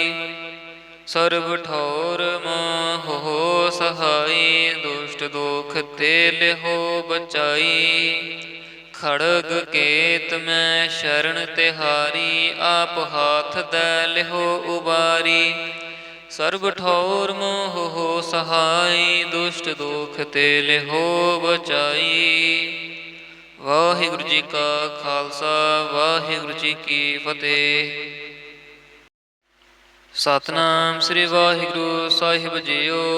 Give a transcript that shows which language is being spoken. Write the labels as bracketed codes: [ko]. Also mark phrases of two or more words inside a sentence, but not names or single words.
[pa] सर्व ठौर मोह हो सहाई दुष्ट दोख ते लिहो बचाई। खड़ग केत मैं शरण तिहारी आप हाथ दै लिहो उबारी। ਸਰਬ ਠੌਰ ਮੋਹ ਹੋ ਸਹਾਈ, ਦੁਸ਼ਟ ਦੋਖ ਤੇ ਲਿਹੋ ਬਚਾਈ। ਵਾਹਿਗੁਰੂ ਜੀ ਕਾ ਖਾਲਸਾ, ਵਾਹਿਗੁਰੂ ਜੀ ਕੀ ਫਤਿਹ। ਸਤਿਨਾਮ ਸ੍ਰੀ ਵਾਹਿਗੁਰੂ ਸਾਹਿਬ ਜੀਓ।